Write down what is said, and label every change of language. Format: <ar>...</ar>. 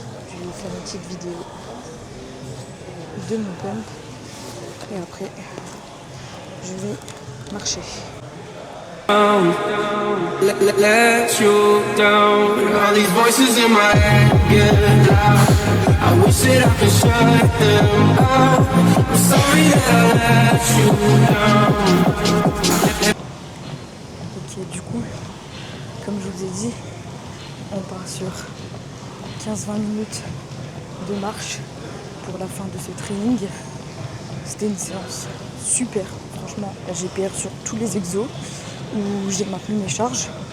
<fr>Je vais vous faire une petite vidéo de mon pump. Et après, je vais marcher.</fr> <en>Let you down. All these voices in my head get loud. I wish that I could shut them out. I'm sorry that I let you down.</en> <fr>Ok, du coup, comme je vous ai dit, on part sur 15-20 minutes de marche pour la fin de ce training. C'était une séance super, franchement, la GPR sur tous les exos où j'ai maintenu mes charges.</fr>